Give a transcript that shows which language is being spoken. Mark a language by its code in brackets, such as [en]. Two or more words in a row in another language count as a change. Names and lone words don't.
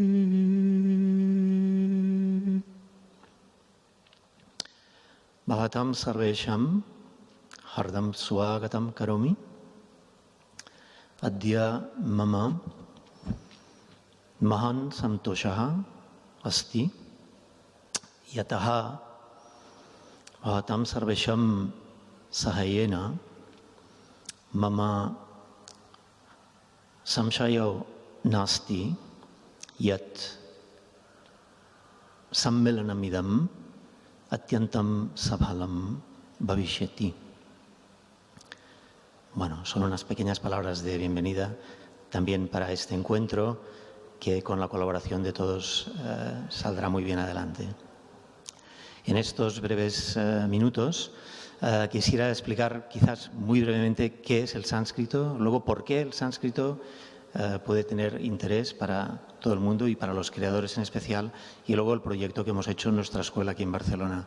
[sa] Bhavatam sarvesham hardam swagatam karomi adya mama mahan santoshaha asti yataha bhavatam sarvesham sahayena mama samshayo nasti yat sammelanamidam atyantam sabhalam bhavishyati. [es] Bueno, son unas pequeñas palabras de bienvenida también para este encuentro que con la colaboración de todos saldrá muy bien adelante. En estos breves minutos quisiera explicar quizás muy brevemente qué es el sánscrito, luego por qué el sánscrito puede tener interés para todo el mundo y para los creadores en especial, y luego el proyecto que hemos hecho en nuestra escuela aquí en Barcelona.